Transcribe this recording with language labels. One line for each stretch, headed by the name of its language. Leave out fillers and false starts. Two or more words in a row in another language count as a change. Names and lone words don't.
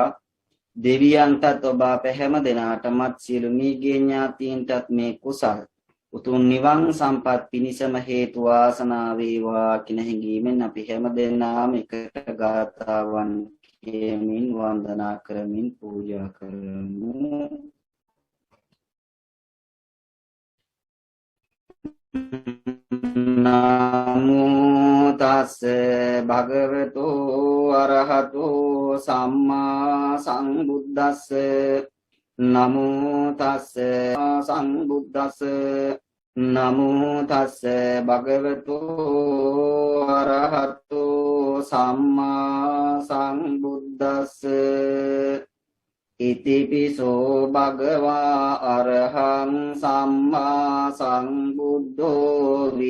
Sinhala: දෙවියන්ටත් ඔබ අප හැම දෙනාටමත් සියලු මියගිය ඥාතීන්ටත් මේ කුසල් උතුම් නිවන් සම්පත් පිණිසම හේතු වාසනා වේවා කියන හැඟීමෙන් අපි හැම දෙනාම එකට ගාථාවන් කියමින් වන්දනා කරමින් පූජා කරමු.
Pali: නමෝ තස් භගවතෝ අරහතෝ සම්මා සම්බුද්දස්ස නමෝ තස්ස සංබුද්දස්ස නමෝ තස්ස භගවතු අරහතෝ සම්මා සංබුද්දස්ස ඉතිපිසෝ භගවා අරහං සම්මා සංබුද්ධෝ